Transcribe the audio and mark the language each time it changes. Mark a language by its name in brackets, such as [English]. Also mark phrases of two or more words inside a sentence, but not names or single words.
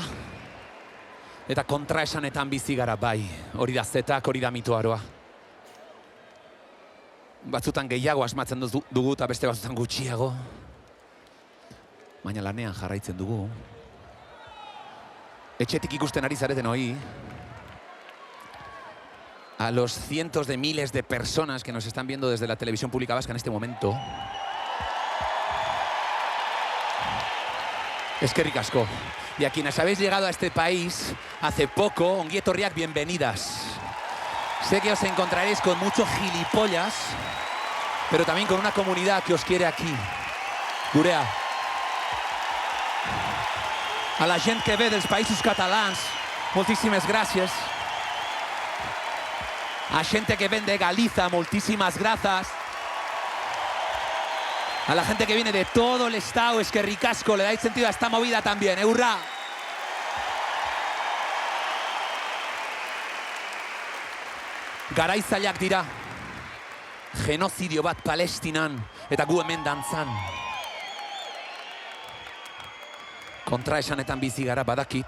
[Basque] Eta kontraesanetan bizi gara bai. Hori da zetak, hori da mitoaroa. Batzutan gehiago asmatzen dugu eta beste batzutan gutxiago. Baina lanean jarraitzen dugu. Etxetik ikusten ari zareten hori. [Spanish] A los cientos de miles de personas que nos están viendo desde la televisión pública vasca en este momento. [Basque] Eskerrik asko. [Spanish] Y a quienes habéis llegado a este país hace poco, [Basque] ongi etorriak, [Spanish] bienvenidas. Sé que os encontraréis con muchos gilipollas, pero también con una comunidad que os quiere aquí. [Basque] Gurea. [Catalan] A la gent que ve dels països catalans, moltíssimes gràcies. [Galician] A gente que ven de Galiza, moltísimas gracias. [Spanish] A la gente que viene de todo el estado, [Basque] eskerrik asko, [Spanish] le dais sentido a esta movida también, ¡hurra! [Basque] Garaizaileak dira, genozidio bat Palestinan, eta gu hemen dantzan. Kontraesanetan bizi gara badakit.